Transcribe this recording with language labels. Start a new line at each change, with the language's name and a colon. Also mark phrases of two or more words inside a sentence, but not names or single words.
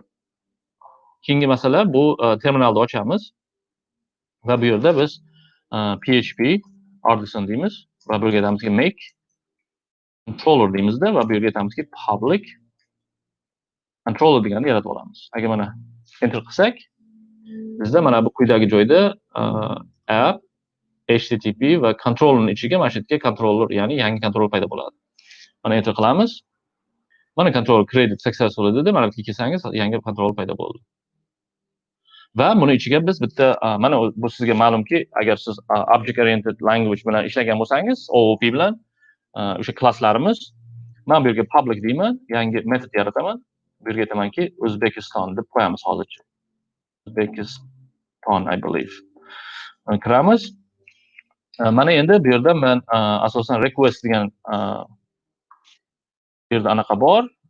Uzbek: Keyingi masala bu terminalni ochamiz va bu yerda biz PHP artisan deymiz va bu yerga aytamizki
English: make controller
Uzbek: deymizda va bu yerga aytamizki
English: public controller
Uzbek: deganni yaratib olamiz. Agar mana enter qilsak, bizda mana bu quyidagi joyda app http va controllerning ichiga mana shu yerga controller, ya'ni yangi controller paydo bo'ladi. Mana enter qilamiz. Mana
English: controller created successfully
Uzbek: dedi. Mana bu kelsangiz yangi controller paydo bo'ldi. Va buni ichiga biz bitta mana bu sizga ma'lumki, agar siz
English: object oriented language
Uzbek: bilan ishlagan bo'lsangiz, OOP bilan o'sha klasslarimiz, men bu yerga public deyman, yangi metod yarataman. Bu yerga aytamanki O'zbekiston deb qo'yamiz hozircha. O'zbekiston,
English: I believe.
Uzbek: Kiramiz. Mana endi bu yerda men asosan request degan bu yerda anaqa bor.